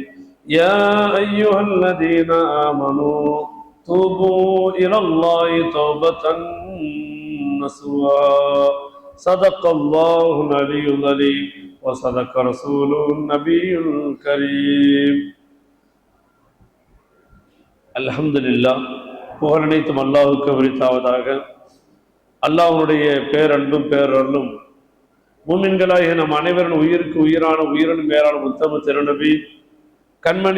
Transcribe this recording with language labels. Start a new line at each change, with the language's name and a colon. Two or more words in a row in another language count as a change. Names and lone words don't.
Arabic: يا أيها الذين آمنوا توبوا إلى الله توبة نصوحا. صدق الله العلي العظيم وصدق رسوله النبي الكريم.
Tamil: அல்ஹம்துலில்லாஹ். புகழ் அனைத்தும் அல்லாஹ்வுக்கு உரித்தாவதாக. அல்லாஹ்வுடைய பேரன்பும் பேரருளும் மூமின்களாகிய நம் அனைவரின் உயிருக்கு உயிரான உயிரினும் மேலான உத்தம திருநபி கண்மணி